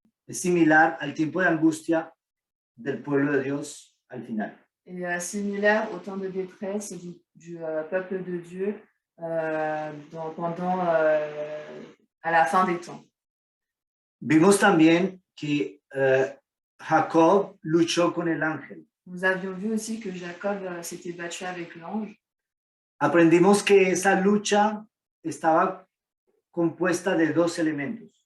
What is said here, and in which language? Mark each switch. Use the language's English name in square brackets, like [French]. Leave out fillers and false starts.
[Spanish] es similar al tiempo de angustia del pueblo de Dios al final. [French] Et similaire au temps de détresse du peuple de Dieu pendant à la fin des temps. [Spanish] Vimos también que Jacob luchó con el ángel. [French] Nous avions vu aussi que Jacob s'était battu avec l'ange. [Spanish] Aprendimos que esa lucha estaba compuesta de dos elementos.